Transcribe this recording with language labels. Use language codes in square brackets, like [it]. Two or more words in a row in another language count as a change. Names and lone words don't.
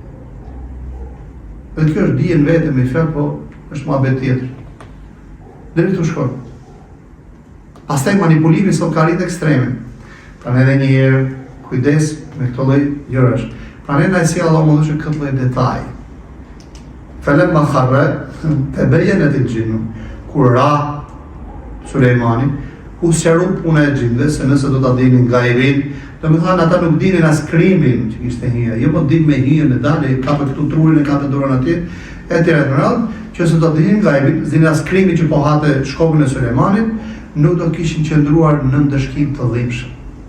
[sq] Dhe kjo është dijen vete me fjalë, po është muhabet tjetër. Deri tu shkon. Pastaj manipulimi sot ka rritë ekstreme. Prandaj edhe një herë kujdes me këto lloj gjërash. Prandaj na sjell Allahu më shumë këtë lloj detaj. [ar] فلما خر تبينت الجن. [sq] Kur ra Sulejmani, u sqaru puna e xhinëve, se nëse do ta dinin gajbin, do të thonë ata nuk dinin as krimin që kishte hija, jo po din me hijen e dalë, ka për këtu trurin e ka të dorën atje, etj. Që se do të dinin gajbin, dinin as krimin që po hate shkopën e Sulejmanit, nuk do kishin qëndruar në ndëshkim të dhimbshëm.